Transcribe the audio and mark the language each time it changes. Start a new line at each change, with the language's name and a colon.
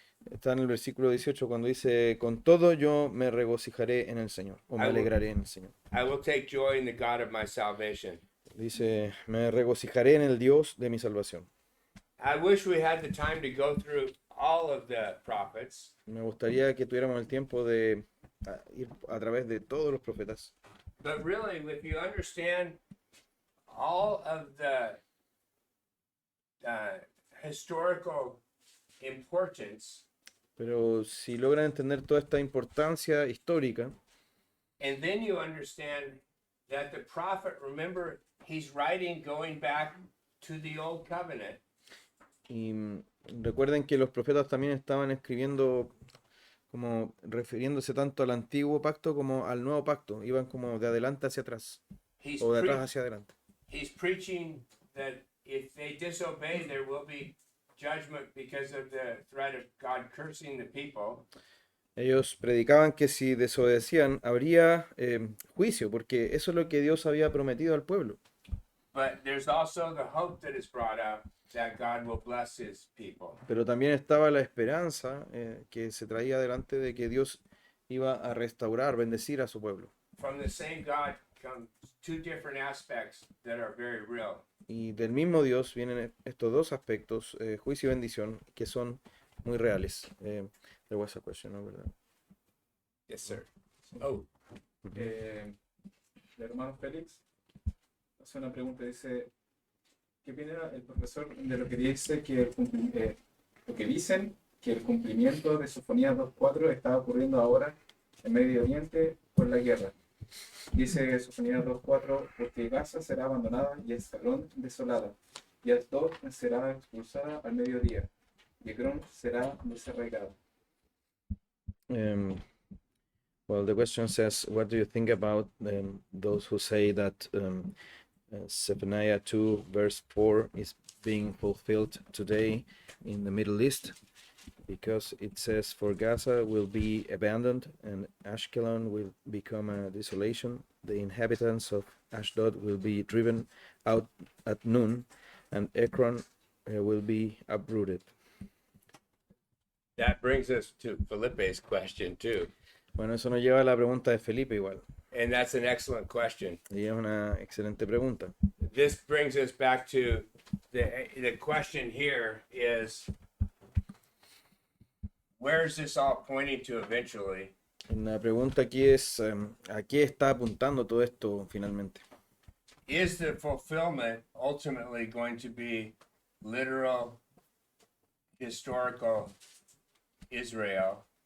Spanish: está en el versículo 18 cuando dice, con todo yo me regocijaré en el Señor, o me
English: I will-
Spanish: alegraré en el Señor.
English: I will take joy in the God of my salvation.
Spanish: Dice, me regocijaré en el Dios de mi salvación.
English: I wish we had the time to go through all of the prophets,
Spanish: Me gustaría que tuviéramos el tiempo de ir a través de todos los profetas.
English: but really, if you understand all of the historical importance,
Spanish: Pero si logran entender toda esta importancia histórica,
English: and then you understand that the prophet, remember, he's writing going back to the old covenant.
Spanish: y recuerden que los profetas también estaban escribiendo como refiriéndose tanto al antiguo pacto como al nuevo pacto, iban como de adelante hacia atrás,
English: He's,
Spanish: o de pre- atrás hacia adelante.
English: he's preaching that if they disobey, there will be judgment because of the threat of God cursing the people.
Spanish: Ellos predicaban que si desobedecían habría juicio, porque eso es lo que Dios había prometido al pueblo.
English: But there's also the hope that is brought up that God will bless his people.
Spanish: Pero también estaba la esperanza que se traía delante de que Dios iba a restaurar, bendecir a su pueblo.
English: From the same God come two different aspects that are very real.
Spanish: Y del mismo Dios vienen estos dos aspectos, juicio y bendición, que son muy reales.
English: There was a question,
Spanish: ¿no? ¿Verdad?
English: Yes, sir. Oh,
Spanish: El hermano Félix hace una pregunta, dice, ¿qué opina el profesor de lo que dice lo que dicen que el cumplimiento de Sofonías 2.4 está ocurriendo ahora en Medio Oriente por la guerra? Dice Sofonías 2.4, porque Gaza será abandonada y Escalón desolada, y Asdod será expulsada al mediodía, y Ekrón será desarraigada.
English: Well, the question says, what do you think about those who say that Zephaniah 2 verse 4 is being fulfilled today in the Middle East? Because it says, for Gaza will be abandoned and Ashkelon will become a desolation. The inhabitants of Ashdod will be driven out at noon and Ekron will be uprooted. that brings us to Felipe's question too.
Spanish: Bueno, eso nos lleva a la pregunta de Felipe igual.
English: And that's an excellent question.
Spanish: Y es una excelente pregunta.
English: This brings us back to the question here is, where is this all pointing to eventually?
Spanish: La pregunta aquí es, ¿a qué está apuntando todo esto finalmente?
English: Is the fulfillment ultimately going to be literal, historical Israel?